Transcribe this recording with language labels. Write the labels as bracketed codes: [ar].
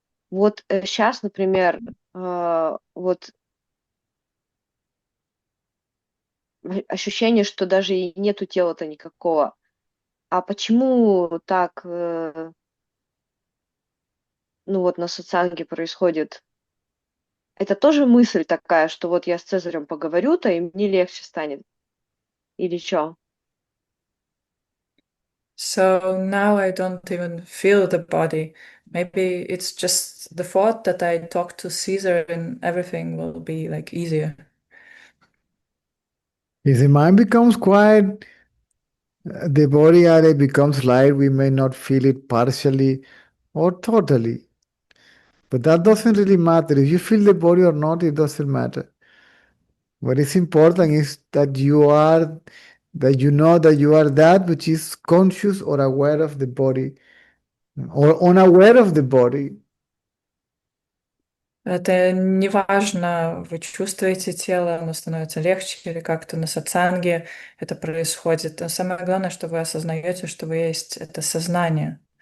[ru] Вот сейчас, например, вот ощущение, что даже и нету тела-то никакого. А почему так, ну вот на сатсанге происходит? Это тоже мысль такая, что вот я с Цезарем поговорю-то, и мне легче станет? Или что? [en] So now I don't even feel the body. Maybe it's just the thought that I talk to Caesar and everything will be like easier. If the mind becomes quiet, the body area becomes light. We may not feel it partially or totally. But that doesn't really matter. If you feel the body or not, it doesn't matter. What is important is that that you know that you are that which is conscious or aware of the body or unaware of the body. [ru] Это не важно, вы чувствуете тело, оно становится легче, или как-то на сатсанге это происходит. А самое главное, что вы осознаете, что вы есть это сознание.